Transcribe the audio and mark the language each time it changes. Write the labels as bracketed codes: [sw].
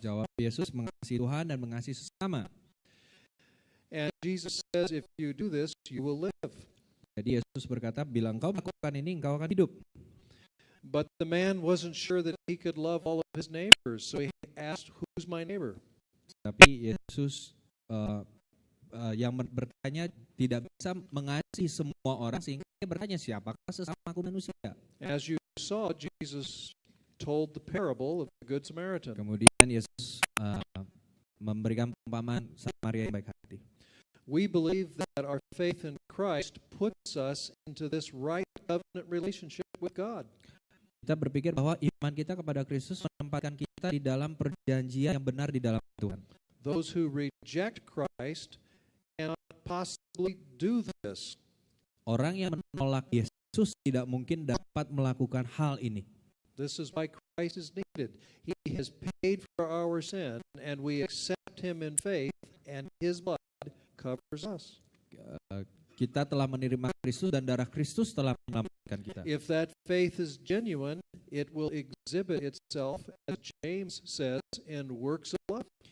[id] Jawab Yesus, mengasihi Tuhan dan mengasihi sesama. [en] And Jesus says, if you do this, you will live. [id] Jadi Yesus berkata, bila engkau melakukan ini, engkau akan hidup. [en] But the man wasn't sure that he could love all of his neighbors, so he asked, who's my neighbor? [id] Tapi Yesus yang bertanya tidak bisa mengasihi semua orang, sehingga dia bertanya, siapakah sesamaku manusia? [en] As you saw, Jesus told the parable of the Good Samaritan. [id] Kemudian Yesus memberikan perumpamaan Samaria yang baik hati. [en] We believe that our faith in Christ puts us into this right covenant relationship with God. [id] Kita berpikir bahwa iman kita kepada Kristus menempatkan kita di dalam perjanjian yang benar di dalam Tuhan. [en] Those who reject Christ cannot possibly do this. [id] Orang yang menolak Yesus tidak mungkin dapat melakukan hal ini. [en] This is why Christ is needed. He has paid for our sin, and we accept him in faith, and his blood covers us. [id] Kita telah menerima Kristus dan darah Kristus telah menyelamatkan kita. [en] If that faith is genuine, it will exhibit itself, as James says, in works of love.